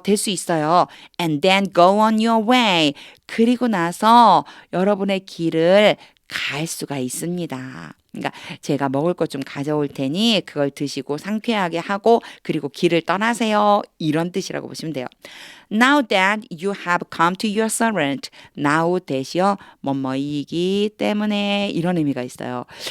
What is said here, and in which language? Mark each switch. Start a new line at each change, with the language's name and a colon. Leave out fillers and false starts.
Korean: 될 수 있어요.
English: And then go on your way.
Korean: 그리고 나서 여러분의 길을 갈 수가 있습니다. 그러니까 제가 먹을 것 좀 가져올 테니 그걸 드시고 상쾌하게 하고 그리고 길을 떠나세요. 이런 뜻이라고 보시면 돼요.
English: Now that you have come to your servant.
Korean: Now that이요. 뭐뭐이기 때문에 이런 의미가 있어요.